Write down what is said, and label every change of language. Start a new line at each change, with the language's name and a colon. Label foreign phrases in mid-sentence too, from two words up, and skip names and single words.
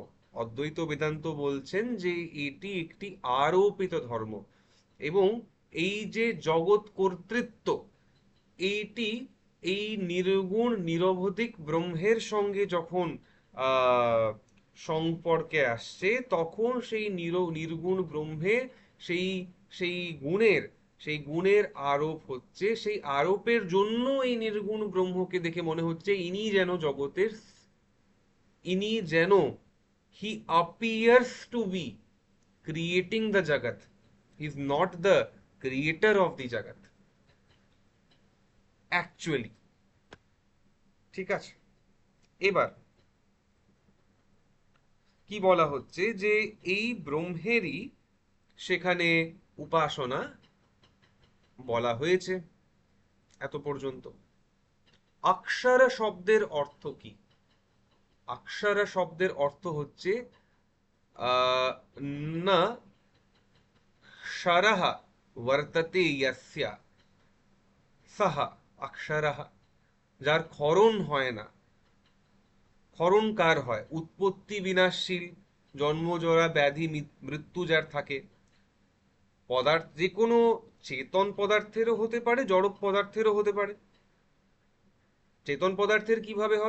Bangla: অদ্বৈত বেদান্ত বলছেন যে এটি একটি আরোপিত ধর্ম, এবং এই যে জগৎ কর্তৃত্ব, এইটি এই নির্গুণ নিরবধিক ব্রহ্মের সঙ্গে যখন আহ সম্পর্কে আসছে, তখন সেই নির্গুণ ব্রহ্মে সেই সেই গুণের সেই গুণের আরোপ হচ্ছে। সেই আরোপের জন্য এই নির্গুণ ব্রহ্মকে দেখে মনে হচ্ছে ইনি যেন জগতের, ইনি যেন,
English: হি appears to be creating the jagat, he is not the creator of the jagat actually।
Bangla: ঠিক আছে, এবার কি বলা হচ্ছে যে এই ব্রহ্মেরই সেখানে উপাসনা বলা হয়েছে এত পর্যন্ত। অক্ষর শব্দের অর্থ কি? অক্ষর শব্দের অর্থ হচ্ছে না
Sanskrit: क्षरः वर्तते यस्य सः अक्षरः।
Bangla: যার ক্ষরণ হয় না। ক্ষরণ কার হয়? উৎপত্তি বিনাশশীল, জন্মজরা ব্যাধি মৃত্যু যার থাকে। পদার্থ যে কোনো চেতন পদার্থেরও হতে পারে, জড় পদার্থেরও হতে পারে। চেতন পদার্থের কিভাবে হবে?